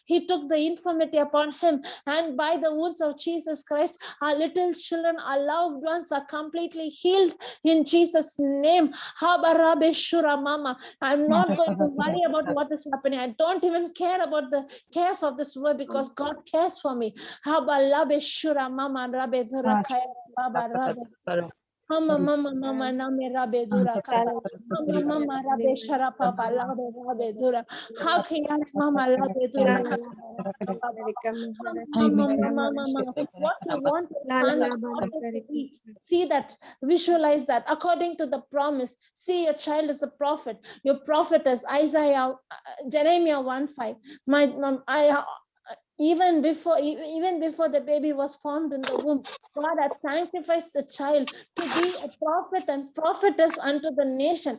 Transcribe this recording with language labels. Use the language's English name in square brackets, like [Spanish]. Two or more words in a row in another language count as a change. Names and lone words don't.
[English] He took the infirmity upon Him, and by the wounds of Jesus Christ, our little children, our loved ones are completely healed in Jesus' name. Mama, I'm not going to worry about what is happening. I don't even care about the cares of this world because God cares for me. Mama, Mama, mama, mama, name rabe dura kaka. Mama, mama, rabe shara papa, labe rabe dura. Hakiya, mama, labe dura la la kaka. la bara hari kari kamahara Mama, kadukara mama, mala mama, shadara what you want to la la plan, la bara kari to be. See that, visualize that. According to the promise, see your child is a prophet. Your prophet is Isaiah, Jeremiah 1:5. Even before the baby was formed in the womb, God had sacrificed the child to be a prophet and prophetess unto the nation.